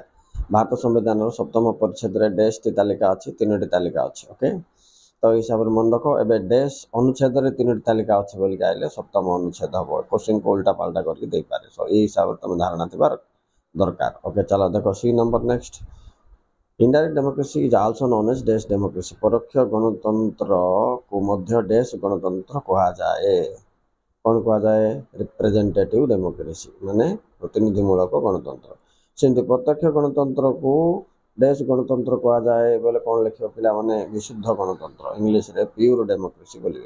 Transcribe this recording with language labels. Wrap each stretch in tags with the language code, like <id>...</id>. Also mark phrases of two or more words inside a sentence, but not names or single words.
<or>ଭାରତ ସମ୍ବିଧାନର 7ମ ପରିଚ୍ଛେଦରେ ଡେସ୍ଟି ତାଲିକା ଅଛି, 3ଟି ତାଲିକା ଅଛି। ଓକେ, ତ ଏଇ ହିସାବରେ ମନେ ରଖ। ଏବେ ଡେସ୍ ଅନୁଚ୍ଛେଦରେ 3ଟି ତାଲିକା ଅଛି ବୋଲିକି ଆଇଲେ 7ମ ଅନୁଚ୍ଛେଦ ହେବ। କୋଶ୍ଚିନ୍କୁ ଉଲ୍ଟା ପାଲ୍ଟା କରିକି ଦେଇପାରେ। ସୋ ଏଇ ହିସାବରେ ତୁମେ ଧାରଣା ଥିବା ଦରକାର। ଓକେ, ଚାଲ ଦେଖ C</or> <en>number next. Indirect democracy is also known as dash democracy.</en> <or>ପରୋକ୍ଷ ଗଣତନ୍ତ୍ରକୁ ମଧ୍ୟ ଡେସ୍ ଗଣତନ୍ତ୍ର କୁହାଯାଏ। କ'ଣ କୁହାଯାଏ?</or> <en>representative democracy,</en> <or>ମାନେ ପ୍ରତିନିଧିମୂଳକ ଗଣତନ୍ତ୍ର। ସେମିତି ପ୍ରତ୍ୟକ୍ଷ ଗଣତନ୍ତ୍ରକୁ ଡେସ୍ ଗଣତନ୍ତ୍ର କୁହାଯାଏ ବୋଲେ କ'ଣ ଲେଖିବ ପିଲାମାନେ? ବିଶୁଦ୍ଧ ଗଣତନ୍ତ୍ର, ଇଂଲିଶରେ</or> <en>pure democracy</en> <or>ବୋଲିବେ।</or>